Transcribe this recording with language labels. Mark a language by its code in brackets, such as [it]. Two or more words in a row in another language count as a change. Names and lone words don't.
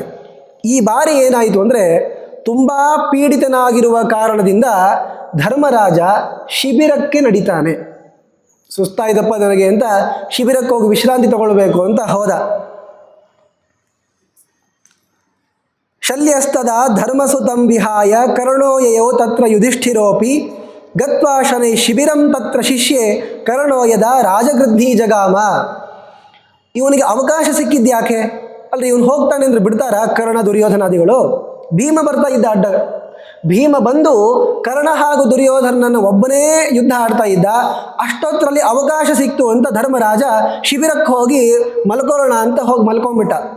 [kn] ಈ ಬಾರಿ ಏನಾಯಿತು ಅಂದರೆ, ತುಂಬ ಪೀಡಿತನಾಗಿರುವ ಕಾರಣದಿಂದ ಧರ್ಮರಾಜ ಶಿಬಿರಕ್ಕೆ ನಡೀತಾನೆ. ಸುಸ್ತಾಯ್ತಪ್ಪ ನನಗೆ ಅಂತ ಶಿಬಿರಕ್ಕೆ ಹೋಗಿ ವಿಶ್ರಾಂತಿ ತಗೊಳ್ಬೇಕು ಅಂತ ಹೋದ. [sa] ಶಲ್ಯಸ್ತದ ಧರ್ಮಸುತಂ ವಿಹಾಯ ಕರ್ಣೋಯಯೋ ತತ್ರ ಯುಧಿಷ್ಠಿರೋಪಿ ಗತ್ವಾ ಶನೈ ಶಿಬಿರಂ ತತ್ರ ಶಿಷ್ಯೆ ಕರ್ಣೋಯದ ರಾಜಗೃದ್ಧಿ ಜಗಾಮ. [kn] ಇವನಿಗೆ ಅವಕಾಶ ಸಿಕ್ಕಿದ್ಯಾಕೆ? ಅಲ್ಲದೆ ಇವನು ಹೋಗ್ತಾನೆ ಅಂದರೆ ಬಿಡ್ತಾರ ಕರ್ಣ ದುರ್ಯೋಧನಾದಿಗಳು? ಭೀಮ ಬರ್ತಾ ಇದ್ದ ಅಡ್ಡ. ಭೀಮ ಬಂದು ಕರ್ಣ ಹಾಗೂ ದುರ್ಯೋಧನನನ್ನು ಒಬ್ಬನೇ ಯುದ್ಧ ಆಡ್ತಾ ಇದ್ದ. ಅಷ್ಟೊತ್ತರಲ್ಲಿ ಅವಕಾಶ ಸಿಕ್ತು ಅಂತ ಧರ್ಮರಾಜ ಶಿಬಿರಕ್ಕೆ ಹೋಗಿ ಮಲ್ಕೊಳ್ಳೋಣ ಅಂತ ಹೋಗಿ ಮಲ್ಕೊಂಡ್ಬಿಟ್ಟ.